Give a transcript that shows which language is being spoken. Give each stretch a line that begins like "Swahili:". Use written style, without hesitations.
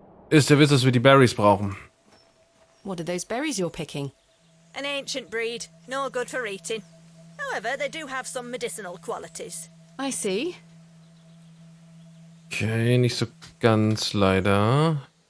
German: Ist der Witz, dass wir die Berries brauchen.
English: What are those berries you're picking? An ancient breed, no good for eating. However, they do have some medicinal qualities. I see.
German: Okay, nicht so ganz leider.